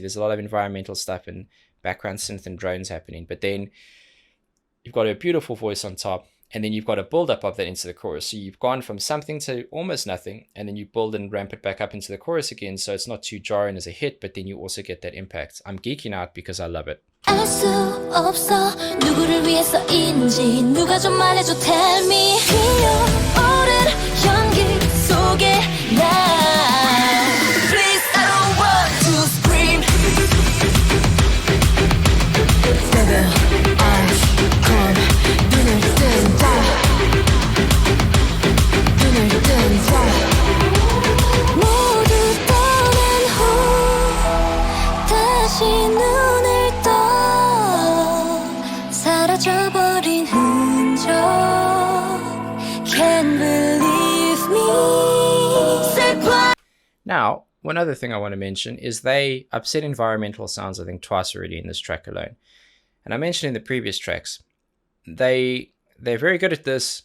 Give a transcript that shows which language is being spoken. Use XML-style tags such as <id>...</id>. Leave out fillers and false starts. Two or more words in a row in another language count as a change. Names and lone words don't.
<en>There's a lot of environmental stuff and background synth and drones happening, but then you've got a beautiful voice on top, and then you've got a build up of that into the chorus. So you've gone from something to almost nothing, and then you build and ramp it back up into the chorus again, so it's not too jarring as a hit, but then you also get that impact. I'm geeking out because I love it.</en> <ko>알 수 없어 누구를 위해서인지 누가 좀 말해줘</ko> <en>tell me</en> <ko>피어오른 연기 속에 나</ko> <en>Please I don't want to scream Seven eyes come</en> <ko>눈을 뜬다 눈을 뜬다 모두 떠난 후 다시 눈을 사라져버린 흔적</ko> <en>Can't believe me Now, one other thing I want to mention is they upset environmental sounds, I think, twice already in this track alone. And I mentioned in the previous tracks, they're very good at this.</en>